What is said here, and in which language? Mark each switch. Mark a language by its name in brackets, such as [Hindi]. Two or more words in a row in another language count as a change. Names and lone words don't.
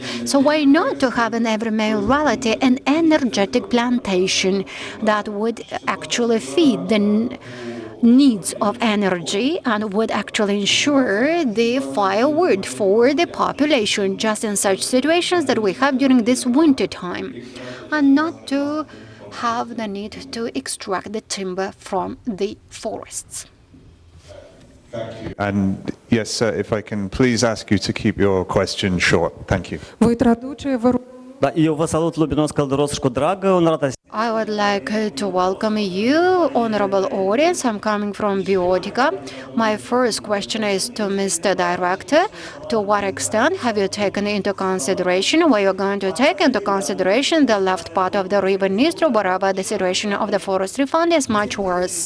[English] So why not to have in every mayoralty an energetic plantation that would actually feed the needs of energy and would actually ensure the firewood for the population just in such situations that we have during this winter time, and not to have the need to extract the timber from the forests. And yes, sir, if I can please ask you to keep your question short. Thank you. [Romanian] Voi traduce, vă rog. Da, eu vă salut lubinos călduros dragă, onorata. [English] I would like to welcome you, honorable audience. I'm coming from Biotica. My first question is to Mr. Director. To what extent have you taken into consideration, were you going to take into consideration the left part of the river Dnistru, wherever the situation of the forestry fund is much worse?